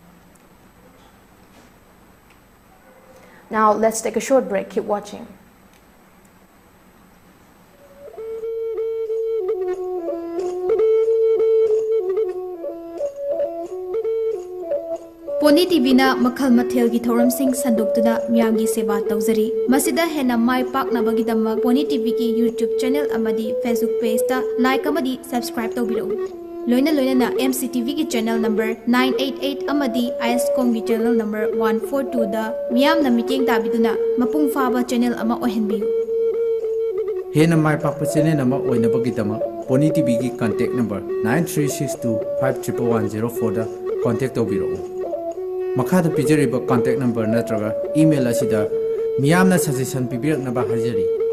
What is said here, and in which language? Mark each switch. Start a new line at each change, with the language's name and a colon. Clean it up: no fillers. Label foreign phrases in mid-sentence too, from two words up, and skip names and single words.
English: Now let's take a short break. Keep watching.
Manipuri: Pony TV na makhal mathel gi thoram sing sanduktuda miyam gi seva tawjari masida hena mai pak na bagi damak Pony TV ki YouTube channel amadi Facebook page ta like amadi subscribe tawbiro loina na MCTV ki
English: channel number
Manipuri: 988 amadi ISCOM ki
English: channel number
Manipuri: 142 da miyam na meeting tabiduna mapung faba channel ama ohenbiu hena mai pak channel ama oina bagi damak Pony TV ki
English: contact number
Manipuri: 9362511104 da contact tawbiro Makada pijariba
English: contact number
Manipuri: natraga email asida miyamna suggestion pibiraknaba hajari